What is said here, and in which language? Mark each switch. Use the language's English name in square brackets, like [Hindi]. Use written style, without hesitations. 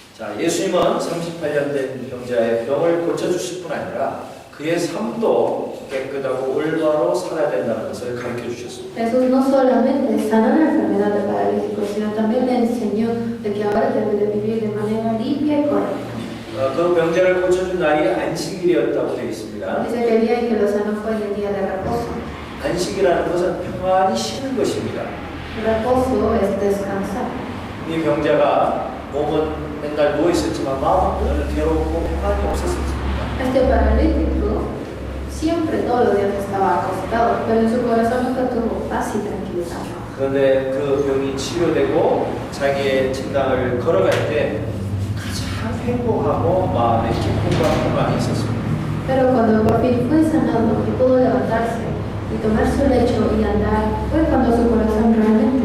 [Korean] 자, 예수님은 38년 된 병자의 병을 고쳐주실 뿐 아니라 그의 삶도 깨끗하고 올바로 살아야 된다는 것을 가르쳐 주셨습니다. [Spanish] Jesús no solamente sanó la enfermedad del paralítico, sino también le enseñó de que ahora debe de vivir de manera limpia y correcta. [Korean] 그 병자를 고쳐준 날이 안식일이었다고 되어 있습니다. [Spanish] Dice que el día en que lo sanó fue el día de reposo. [Korean] 안식이라는 것은 평안히 쉬는 것입니다. [Spanish] Reposo es descansar. [Korean] 이 병자가 몸은 맨날 누워 있었지만 마음은 늘 괴롭고 평안이 없었습니다. [Spanish] Este paralítico siempre todos los días estaba acostado, pero en su corazón nunca tuvo paz y tranquilidad. [Korean] 그런데 그 병이 치료되고 자기의 진단을 걸어갈 때 가장 행복하고 마음에 기쁨과 평안이 있었습니다. [Spanish] Pero cuando por fin fue sanado y pudo levantarse y tomar su lecho y andar, fue cuando su corazón realmente